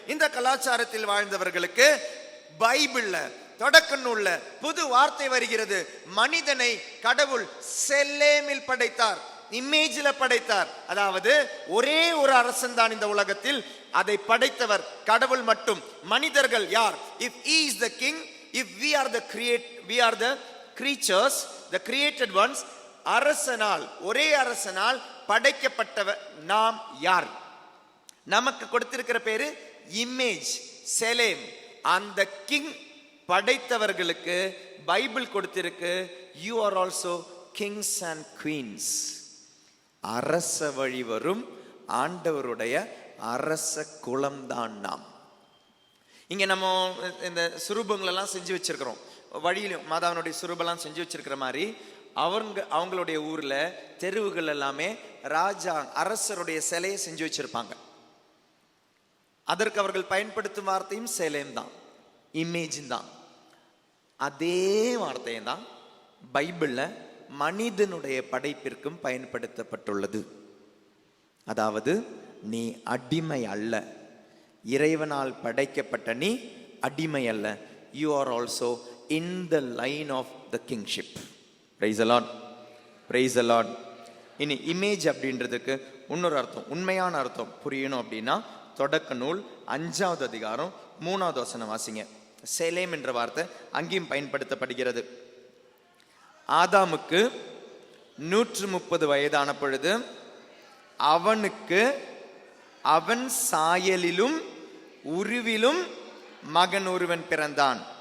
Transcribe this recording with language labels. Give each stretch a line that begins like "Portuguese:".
Tamil: இந்த கலாச்சாரத்தில் வாழ்ந்தவர்களுக்கு பைபிள்ல தொடக்க நூல்ல புது வார்த்தை வருகிறது. மனிதனை கடவுள் செலேமில் படைத்தார், இமேஜில் படைத்தார். அதாவது ஒரே ஒரு அரசன் தான் இந்த உலகத்தில், அதை படைத்தவர் கடவுள் மட்டும். மனிதர்கள் யார்?
English: If he is the king, if we are the creatures, the created ones,
Tamil: அரசனால், ஒரே அரசனால் படைக்கப்பட்டவர் நாம் யார்? நமக்கு கொடுத்திருக்கிற பேரு இமேஜ், செலேம். அந்த கிங் படைத்தவர்களுக்கு பைபிள் கொடுத்திருக்கு,
English: you are also kings and queens.
Tamil: அரச வழி வரும் ஆண்டவருடைய அரச குலம்தான் நாம். இங்க நம்ம இந்த சுரூபங்கள் எல்லாம் செஞ்சு வச்சிருக்கிறோம். வழியிலும் மாதாவனுடைய சுரூபெல்லாம் செஞ்சு வச்சிருக்கிற மாதிரி அவங்களுடைய ஊர்ல தெருவுகள் எல்லாமே ராஜா அரசருடைய சிலையை செஞ்சு வச்சிருப்பாங்க. அதற்கு அவர்கள் பயன்படுத்தும் வார்த்தையும் சேலேம் தான், இமேஜ் தான். அதே வார்த்தையை தான் பைபிள்ல மனிதனுடைய படைப்பிற்கும் பயன்படுத்தப்பட்டுள்ளது. அதாவது நீ அடிமை அல்ல, இறைவனால் படைக்கப்பட்ட நீ அடிமை அல்ல.
English: You are also in the line of the kingship. Praise the Lord. Praise the Lord.
Tamil: இனி இமேஜ் அப்படின்றதுக்கு இன்னொரு அர்த்தம், உண்மையான அர்த்தம் புரியணும் அப்படின்னா தொடக்க நூல் 5வது அதிகாரம் 3வது வசனம் வாசிங்க. சேலேம் என்ற வார்த்தை அங்கேயும் பயன்படுத்தப்படுகிறது. ஆதாமுக்கு 130 வயதான பொழுது அவனுக்கு அவன் சாயலிலும் உருவிலும் மகன் ஒருவன் பிறந்தான்.